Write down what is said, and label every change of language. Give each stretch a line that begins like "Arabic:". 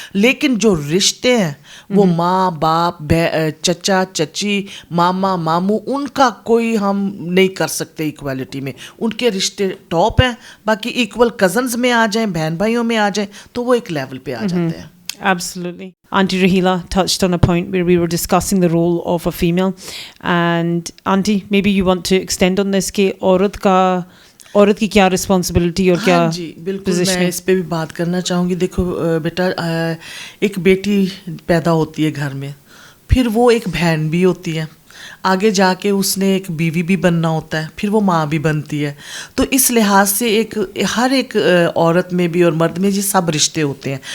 Urdu: لیکن جو رشتے ہیں وہ ماں باپ چچا چچی ماما ماموں ان کا کوئی ہم نہیں کر سکتے ایکویلٹی میں. ان کے رشتے ٹاپ ہیں, باقی ایکول کزنز میں آ جائیں, بہن بھائیوں میں آ جائیں تو وہ ایک لیول پہ آ جاتے ہیں.
English: Absolutely. Auntie Rahila touched on a point where we were discussing the role of a female. And Auntie, maybe you want to extend on this
Urdu: کہ عورت کی کیا رسپانسبلٹی اور کیا جی بالکل میں اس پہ بھی بات کرنا چاہوں گی. دیکھو بیٹا, ایک بیٹی پیدا ہوتی ہے گھر میں, پھر وہ ایک بہن بھی ہوتی ہے, آگے جا کے اس نے ایک بیوی بھی بننا ہوتا ہے, پھر وہ ماں بھی بنتی ہے. تو اس لحاظ سے ہر ایک عورت میں بھی اور مرد میں یہ سب رشتے ہوتے ہیں.